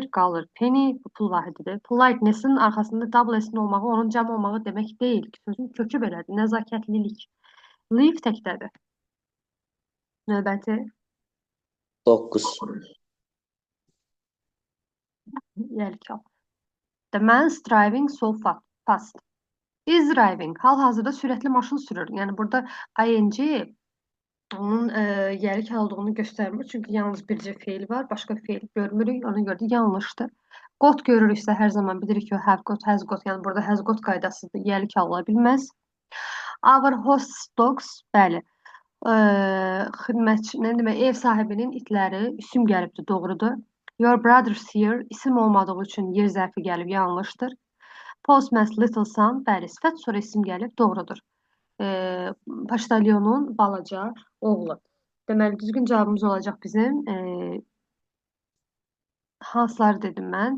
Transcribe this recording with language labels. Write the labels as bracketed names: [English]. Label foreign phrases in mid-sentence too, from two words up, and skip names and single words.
[Azerbaijani] Qalır penny, bu pul vahididir. Politeness-in arxasında [English] double S- [Azerbaijani] in olmağı, onun cəm olmağı demək deyil. Sözün kökü belədir. Nəzakətlilik. Leave təkdədir. Növbəti. 9. Yelkal. [English] The man's driving so fast. Is driving. [Azerbaijani] Hal-hazırda sürətli maşın sürür. Yəni burada ing onun yəlik olduğunu göstərmir. Çünki yalnız bircə feil var. Başqa feil görmürük. Ona görə də yanlışdır. Got görürüksə hər zaman bilirik ki, o [English] have got, has got. [Azerbaijani] Yəni burada [English] has got [Azerbaijani] qaydasıdır. Yəlik ala bilməz. [English] Our host dogs, [Azerbaijani] bəli. Xidmətçi, nə demək, ev sahibinin itləri isim gəlibdir, doğrudur. [English] Your brother's here, [Azerbaijani] isim olmadığı üçün yer zərfi gəlib, yanlışdır. [English] Postman's little son, [Azerbaijani] bəli, sifət sonra isim gəlib, doğrudur. Poçtalyonun balaca oğlu. Deməli, düzgün cavabımız olacaq bizim. Hansıları dedim mən?